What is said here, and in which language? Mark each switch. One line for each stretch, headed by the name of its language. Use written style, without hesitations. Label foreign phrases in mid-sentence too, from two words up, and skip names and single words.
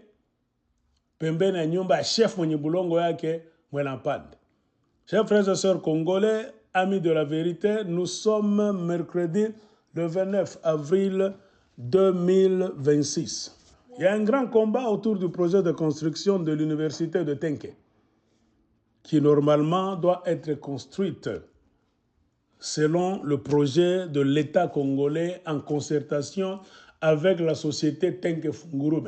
Swahili: Pembeni ya nyumba ya chef mwenye bulongo yake Mwelampande.
French: Chers frères et sœurs congolais, amis de la vérité, nous sommes mercredi le 29 avril 2026. Il y a un grand combat autour du projet de construction de l'université de Tenke, qui normalement doit être construite selon le projet de l'État congolais en concertation avec la société Tenke Fungurume.